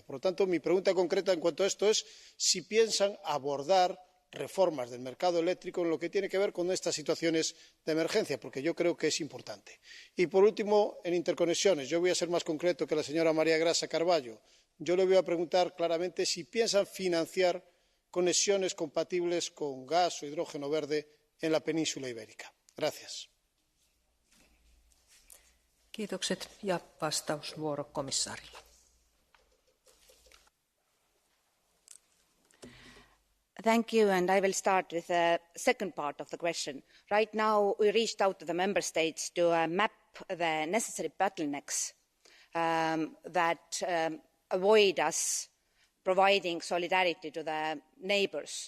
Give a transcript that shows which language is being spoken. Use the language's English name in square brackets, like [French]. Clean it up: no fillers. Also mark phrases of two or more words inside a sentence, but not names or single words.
[Spanish] Por lo tanto, mi pregunta concreta en cuanto a esto es si piensan abordar reformas del mercado eléctrico en lo que tiene que ver con estas situaciones de emergencia, porque yo creo que es importante. Y, por último, en interconexiones, yo voy a ser más concreto que la señora María Grasa Carballo. Yo le voy a preguntar claramente si piensan financiar conexiones compatibles con gas o hidrógeno verde en la península ibérica. Gracias. [Finnish] Kiitokset ja vastausvuoro komissaarilla. [English] Thank you, and I will start with the second part of the question. Right now, we reached out to the member states to map the necessary bottlenecks that avoid us providing solidarity to the neighbours.